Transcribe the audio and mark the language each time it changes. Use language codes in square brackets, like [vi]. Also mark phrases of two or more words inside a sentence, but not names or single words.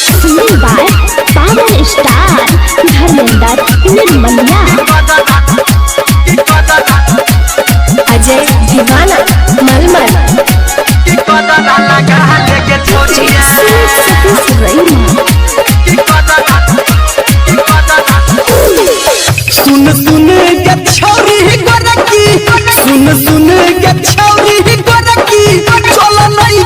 [en] singing by power star धर्मेंद्र निर्मलिया। अजय दीवाना मलमल। [mag] सुन सुन के छौरी गोरकी, सुन सुन के छौरी गोरकी, चल नहीं